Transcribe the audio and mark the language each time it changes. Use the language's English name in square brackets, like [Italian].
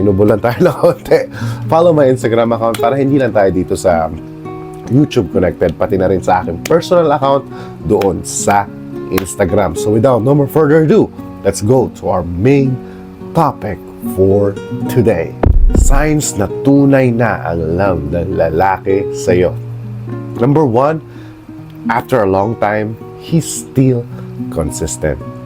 [Filipino] Inubulan tayo ng konti. [English] Follow my Instagram account [Filipino] para hindi lang tayo dito sa YouTube connected, pati na rin sa aking personal account doon sa Instagram. [English] So without no more further ado, let's go to our main topic for today. [Filipino] Signs na tunay na ang love ng lalaki sa'yo. [English] Number 1, after a long time, he's still consistent.